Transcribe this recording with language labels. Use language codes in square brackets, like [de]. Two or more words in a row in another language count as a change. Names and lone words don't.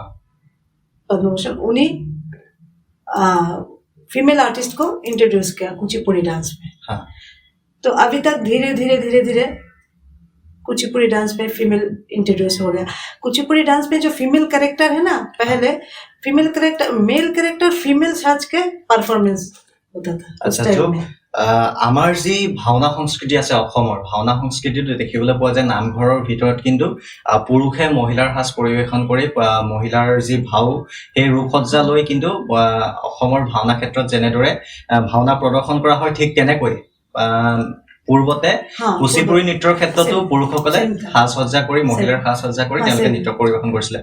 [hi] पद्मभूषण, उन्हीं [en] female artist [hi] को इंट्रोड्यूस किया कुचिपुड़ी डांस में। हाँ तो अभी तक धीरे धीरे कुचिपुड़ी डांस में [en] female introduce [hi] हो गया। कुचिपुड़ी डांस में जो [en] female character [hi] है ना, पहले [en] female character male character female [hi] साज के परफॉर्मेंस होता था। [as] আচ্ছা, जो আমাৰ যি ভাওনা সংস্কৃতি আছে অসমৰ ভাওনা সংস্কৃতিটো দেখিবলৈ পোৱা যায় নামঘৰৰ ভিতৰত কিন্তু পুৰুষে মহিলাৰ সাজ পৰিৱেশন কৰি মহিলাৰ যি ভাও সেই ৰূপসজ্জা লৈ কিন্তু অসমৰ ভাওনা ক্ষেত্ৰত যেনেদৰে ভাওনা প্ৰদৰ্শন কৰা হয় ঠিক তেনেকৈ পূৰ্বতে কুচিপুড়ি নৃত্যৰ ক্ষেত্ৰতো পুৰুষসকলে সাজ সজ্জা কৰি মহিলাৰ সাজ সজ্জা কৰি তেওঁলোকে নৃত্য পৰিৱেশন কৰিছিলে।